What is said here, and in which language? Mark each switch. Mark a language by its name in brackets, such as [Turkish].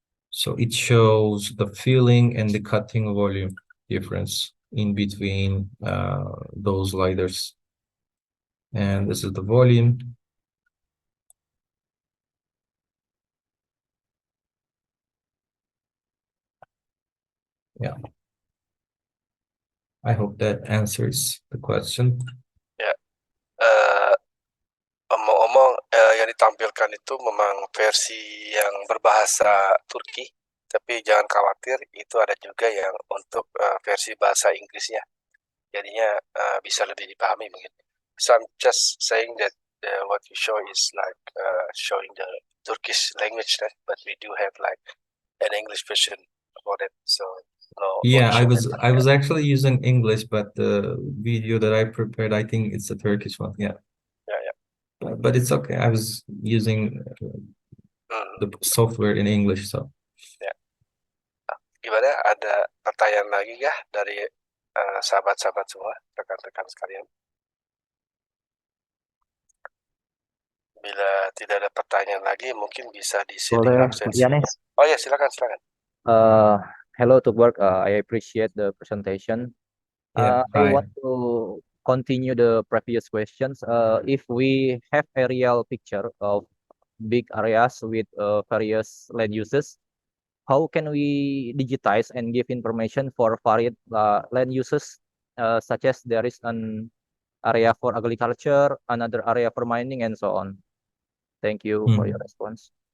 [English] So it shows the filling and the cutting volume difference in between those LiDARs. And this is the volume. Yeah. I hope that answers the question. [Indonesian] Ya, omong-omong yang ditampilkan itu memang versi yang berbahasa Turki, tapi jangan khawatir, itu ada juga yang untuk versi bahasa Inggrisnya. Jadinya bisa lebih dipahami mungkin. [English] So I'm just saying that what you show is like showing the Turkish language, right? But we do have like an English version about it, so no Yeah, issue. I was actually using English, but the video that I prepared, I think it's a Turkish one. Yeah. Ya, ya. But it's okay. I was using the software in English, so. [Indonesian] Ya. Gimana? Ada pertanyaan lagi kah dari sahabat-sahabat semua, rekan-rekan sekalian? Bila tidak ada pertanyaan lagi, mungkin bisa di-sharing Boleh, absensi. Yanes. Oh ya, silakan. [English] Hello to work. I appreciate the presentation. Yeah, I hi. want to continue the previous questions. If we have a real picture of big areas with various land uses, how can we digitize and give information for varied land uses, such as there is an area for agriculture, another area for mining, and so on? Thank you for your response.